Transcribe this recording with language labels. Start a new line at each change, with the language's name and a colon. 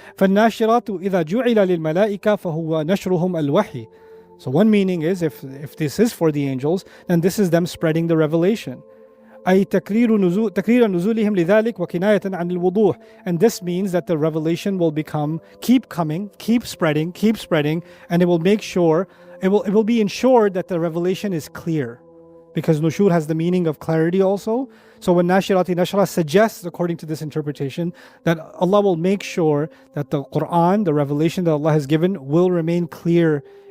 Arabic: فالناشرات إذا جعل للملائكة فهو نشرهم الوحي.
English: So one meaning is, if this is for the angels, then this is them spreading the revelation.
Arabic: أي تكرير نزولهم لذلك وكناية عن الوضوح.
English: And this means that the revelation will keep coming, keep spreading, and it will make sure, it will be ensured that the revelation is clear. Because nushur has the meaning of clarity also. So when nashirati nashra suggests, according to this interpretation, that Allah will make sure that the Qur'an, the revelation that Allah has given, will remain clear